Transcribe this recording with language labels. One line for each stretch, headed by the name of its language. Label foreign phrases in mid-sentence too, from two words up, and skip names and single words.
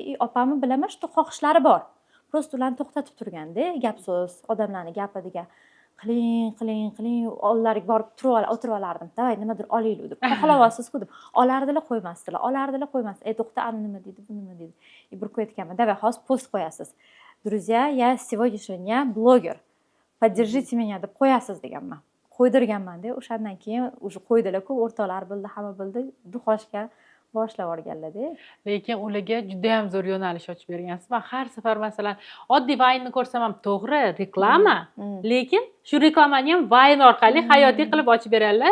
Uzbek: Opamni bilaman, shu xohishlari bor. Prosta ularni to'xtatib turganda, gap so'z, odamlarning gapiga qiling oldilariga borib o'tirib olardim. Davay nimadir olaylik deb. Xohlayapsiz-ku deb. Olardilar, qo'ymasdilar. To'xta, ani nima deydi, bu nima deydi. Bir qo'yayotganman. Davay hozir post qo'yasiz.
Russian: Друзья, я сегодняшний дня блогер. Поддержите меня
Uzbek: deb qo'yasiz deganman. Qo'ydirganman-da, o'shandan keyin уже qo'ydilar-ku, o'rtoqlar bildi, hamma bildi, duxoshga boshlab yuborganlar-da. Lekin ularga juda ham zo'r yo'nalish ochib bergansiz. Men har safar masalan oddiy Vine'ni ko'rsam ham to'g'ri reklama, lekin shu reklamani ham Vine orqali hayotiy qilib ochib beradilar.